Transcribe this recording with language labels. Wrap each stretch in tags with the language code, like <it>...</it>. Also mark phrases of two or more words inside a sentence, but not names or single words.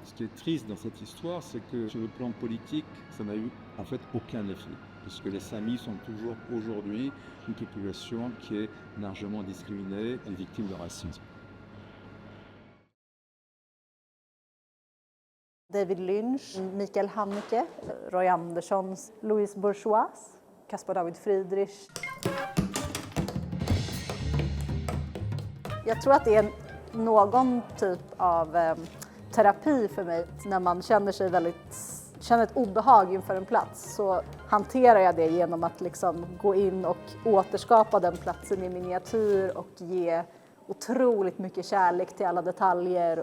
<fr>Ce qui est triste dans cette histoire, c'est que sur le plan politique, ça n'a eu en fait aucun effet, puisque les Samis sont toujours aujourd'hui une population qui est largement discriminée et victime de racisme. David Lynch, Mikael Haneke, Roy Andersson, Louise Bourgeois, Caspar David Friedrich.</fr> <sv>Jag tror att det är någon typ av terapi för mig. När man känner ett obehag inför en plats, så hanterar jag det genom att liksom gå in och återskapa den platsen i miniatyr och ge otroligt mycket kärlek till alla detaljer.</sv>